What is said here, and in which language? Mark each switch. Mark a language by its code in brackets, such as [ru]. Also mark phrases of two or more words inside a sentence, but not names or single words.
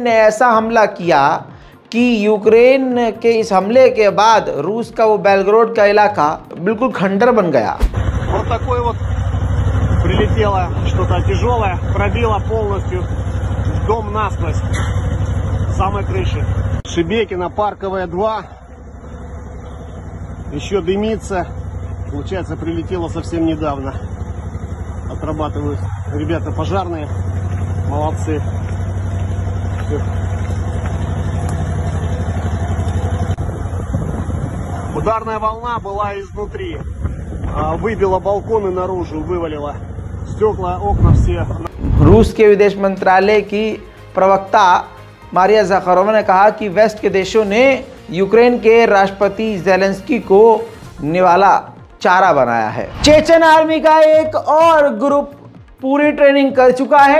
[hi] ने ऐसा हमला किया कि यूक्रेन के इस हमले के बाद रूस का वो बेलग्रोड का इलाका बिल्कुल खंडर बन गया। [ru] Вот такой вот прилетело что-то тяжелое, пробило полностью дом насквозь, самой крыши. Шебекина, Парковая 2, еще дымится, получается прилетело совсем недавно. Отрабатывают ребята пожарные, молодцы. Ударная волна была изнутри, выбила балконы наружу, вывалила стекла, окна все. [hi] रूस के विदेश मंत्रालय की प्रवक्ता मारिया ज़खारोवा ने कहा कि वेस्ट के देशों ने यूक्रेन के राष्ट्रपति ज़ेलेंस्की को निवाला चारा बनाया है। चेचन आर्मी का एक और ग्रुप पूरी ट्रेनिंग कर चुका है।